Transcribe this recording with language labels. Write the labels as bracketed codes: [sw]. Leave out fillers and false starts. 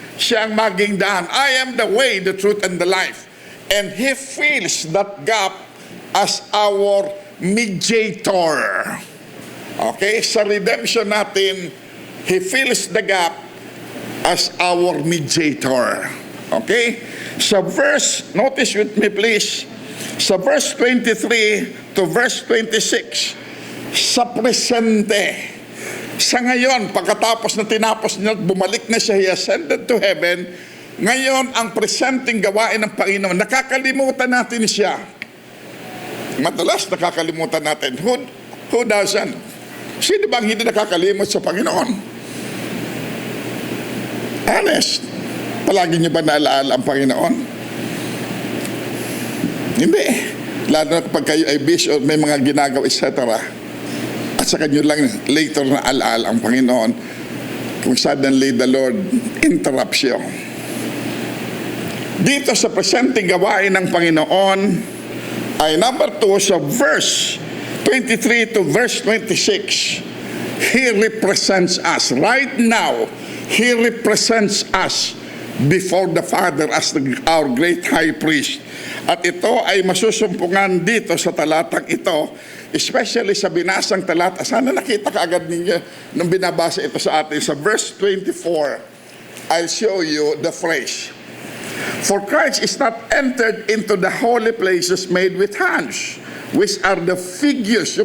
[tl] Siya ang maging daan. [en] I am the way, the truth, and the life. And He fills that gap as our mediator. Okay? [tl] Sa redemption natin, [en] He fills the gap as our mediator. Okay? [tl] Sa verse, notice with me please, sa verse 23 to verse 26, sa presente, sa ngayon, pagkatapos na tinapos niya, bumalik na siya, [en] He ascended to heaven, [tl] ngayon, ang presenteng gawain ng Panginoon, nakakalimutan natin siya. Madalas nakakalimutan natin. [en] Who doesn't? [tl] Sino bang hindi nakakalimot sa Panginoon? [en] Honest. [tl] Palagi niyo ba naalaala ang Panginoon? Hindi. Lalo na kapag kayo ay busy o may mga ginagawa, etc. At saka nyo lang later na alaala ang Panginoon kung [en] suddenly the Lord interrupts you. [tl] Dito sa presenteng gawain ng Panginoon ay number 2 sa verse 23 to verse 26. [en] He represents us. Right now, He represents us before the Father as our great high priest. [tl] At ito ay masusumpungan dito sa talatang ito, especially sa binasang talata. Sana nakita kaagad ninyo nung binabasa ito sa atin. [en] Sa verse 24, I'll show you the phrase. For Christ is not entered into the holy places made with hands, which are the figures.